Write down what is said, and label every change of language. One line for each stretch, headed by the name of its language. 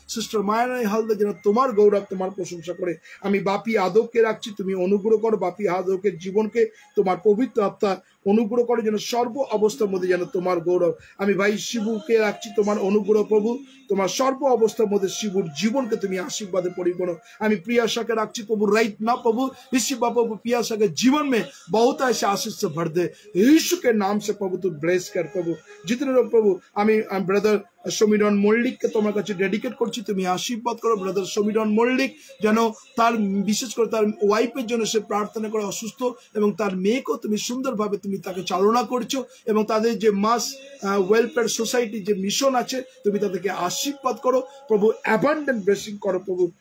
Bangla: Sister Mayarani Haldar যেন তোমার গৌরব তোমার প্রশংসা করে। আমি বাপি আদবকে রাখছি, তুমি অনুগ্রহ করো বাপি আদবের জীবনকে তোমার পবিত্র আত্মা অনুগ্রহ করে যেন সর্ব অবস্থার মধ্যে যেন তোমার গৌরব। আমি ভাই শিবুকে রাখছি তোমার অনুগ্রহ প্রভু, তোমার সর্ব অবস্থার মধ্যে শিবুর জীবনকে তুমি আশীর্বাদে পরিপূর্ণ। আমি
Hindi: प्रियाशा
Bangla: রাখছি প্রভু
English: right ना
Hindi: प्रभु इसी बाबा प्रियाशा के जीवन में बहुत ऐसे आशीष से भर दे यीशु के नाम से प्रभु तू ब्लेस कर प्रभु। जितने लोग प्रभु
Bangla: আমি ব্রাদার সমীরণ মল্লিককে তোমার কাছে ডেডিকেট করছি, তুমি আশীর্বাদ করো। ব্রাদার সমীরণ মল্লিক যেন তার বিশেষ করে তার ওয়াইফের জন্য সে প্রার্থনা করে অসুস্থ এবং তার মেয়েকেও তুমি সুন্দরভাবে তুমি তুমি তাকে চালনা করছো, এবং তাদের যে মাস ওয়েলফেয়ার সোসাইটি যে মিশন আছে তুমি তাদেরকে আশীর্বাদ করো প্রভু, অ্যাবান্ডেন্ট ব্লেসিং করো প্রভু।